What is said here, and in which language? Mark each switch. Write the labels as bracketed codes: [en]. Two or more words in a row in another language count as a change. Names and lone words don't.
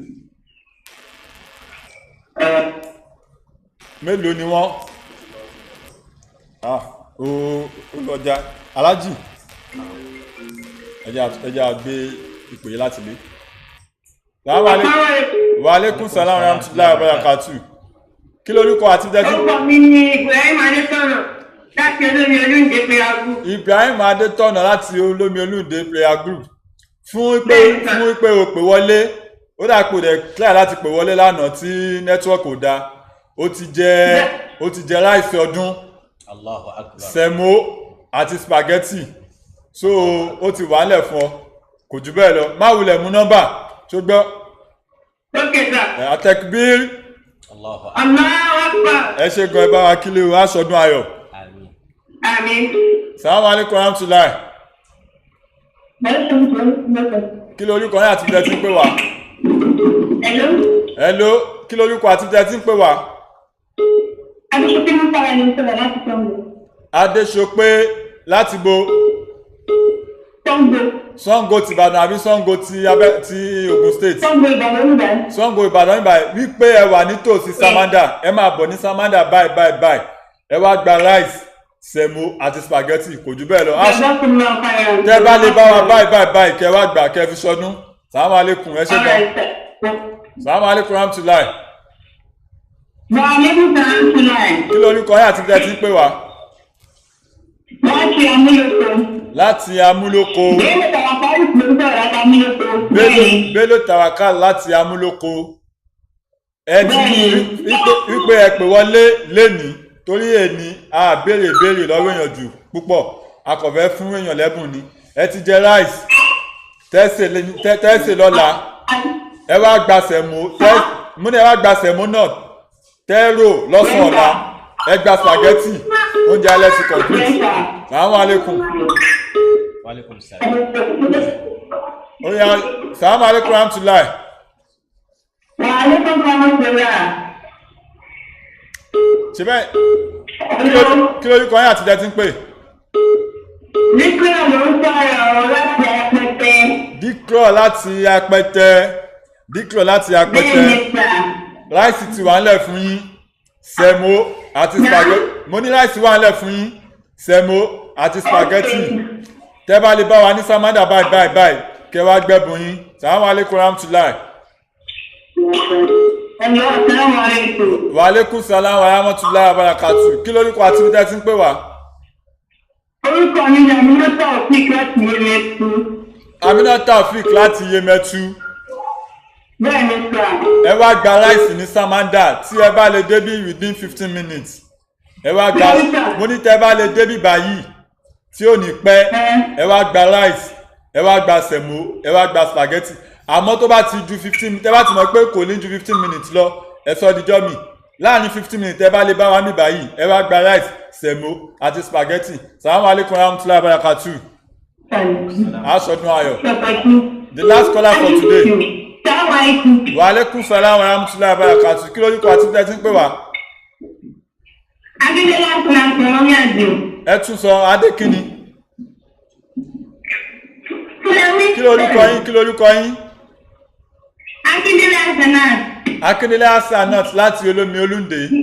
[yo] Mélòó ni wọ́n? Ó lọ́jà. Alájì, ẹjẹ́ àgbé ìpè láti lé. [ar] وعليكم السلام ورحمة الله وبركاته. [yo] Kí lórúkọ àti dẹ́tí? Orúkọ mi ni Ibrahim Adétọ̀nà láti Olómi Olúǹde Prayer Group. Ibrahim Adétọ̀nà láti Olómi Olúǹde Prayer Group. Fún pé o pè wọlé, ó dà pé o dẹ̀ clear láti pè wọlé lánàá tí network ò dáa. Ó ti jẹ ráìsì ọdún, [ar] الله أكبر, [yo] sẹ̀mó àti spaghetti. So ó ti wà nílẹ̀ fún ọ, kò jù bẹ́ẹ̀ lọ. Má wulẹ̀ mú nọ́mbà tó gbọ́. [en] Okay, sir. [yo] Àtẹ̀kbír. [ar] الله أكبر. [yo] Ẹ ṣe gan ẹ bá wa kílé o, aṣọdún ayọ̀. Àmín. Àmín. [ar] السلام عليكم رحمة الله. [yo] Kí lórúkọ yín àti tẹ́ ti ń pè wá? Hello. Kí lórúkọ àti tẹ́ ti ń pè wá? Adéṣopé ló sára ní sọ̀rọ̀ láti Sango. Adéṣopé láti bo? Sango. Sango ti Ìbàdàn àbí Sango ti Ògùn State? Sango Ìbàdàn níbàyí. Sango Ìbàdàn níbàyí. Wípé ẹ wà nítòsí Samanda, ẹ máa bọ̀ ní Samanda báyìí. Ẹ wá gba rice, sẹ̀mó àti spaghetti, kò jù bẹ́ẹ̀ lọ. Tẹ́ bá lè bá wa báyìí kẹ́ wá gbà kẹ́ fi sọdún. [ar] السلام عليكم, [yo] ẹ ṣe gan. [ar] السلام عليكم رحمة الله. [yo] Kí lórúkọ yín àti tẹ́ ti ń pè wá? Láti Amúlòkó. Láti Amúlòkó. Bello Tawakal láti Amúlòkó. Ẹ ti wípé ẹ pè wọlé lénìí torí èní a béèrè lọ́wọ́ èèyàn jù púpọ̀, a kò fẹ́ fún èèyàn lẹ́bùn ni. Ẹ ti jẹ rice tẹ́sẹ̀ lọ́la, ẹ wá gba sẹ̀mó, múni ẹ wá gba sẹ̀mó náà tẹ́rò lọ́sàn ọ̀la, ẹ gba spaghetti, oúnjẹ alẹ́ ti complete. [ar] السلام عليكم. وعليكم السلام. [yo] Ó yá, [ar] السلام عليكم رحمة الله. وعليكم رحمة الله. [yo] Ṣé bẹ́ẹ̀ kí lórúkọ yín àti jẹ́ ti ń pè? Díkọ̀ ló ń sọ̀rọ̀ láti Apẹtẹ. Díkọ̀ láti Apẹtẹ. Ráìsì ti wà nílẹ̀ fún yín, sẹ̀mó àti spaghetti. Mo ní ráìsì wà nílẹ̀ fún yín, sẹ̀mó àti spaghetti. Tẹ́ bá lè bá wa ní Samanda báyìí kẹ́ wá gbẹ́bùn yín. [ar] السلام عليكم رحمة الله وعليكم السلام ورحمة الله وبركاته. [yo] Kí lórúkọ àti ibi tẹ́ ti ń pè wá? Orúkọ mi ni Aminata Taofik láti Yemẹtu. Aminata Taofik láti Yemẹtu. Bẹ́ẹ̀ni sà. Ẹ wá gba ráìsì ní Samanda tí ẹ bá lè débí [en] within 15 minutes. [yo] Ẹ wá gba, mo ní tẹ́ bá lè débí báyìí tí ò ní pẹ́ ẹ wá gba rice ẹ wá gba sẹ̀mó ẹ wá gba spaghetti àmọ́ tó bá ti ju 15 tẹ́ bá ti mọ̀ pé kò ní ju [en] 15 minutes [yo] lọ ẹ sọ díjọ́ mi láàrin [en] 15 minutes [yo] ẹ bá lè bá wa mí báyìí ẹ wá gba rice sẹ̀mó àti spaghetti [ar] السلام عليكم رحمة الله بركاته [yo] aṣọdún ayọ̀ [en] the last caller for today [ar] وعليكم السلام ورحمة الله بركاته [yo] kí lórúkọ àti tẹ́tí ń pè wá. Akíndélé Àsánàt ọmọ àjò. ẹ tún sọ adékíní. kí lórúkọ yín. Akíndélé Àsánàt. Akíndélé Àsánàt láti olómi olúndé.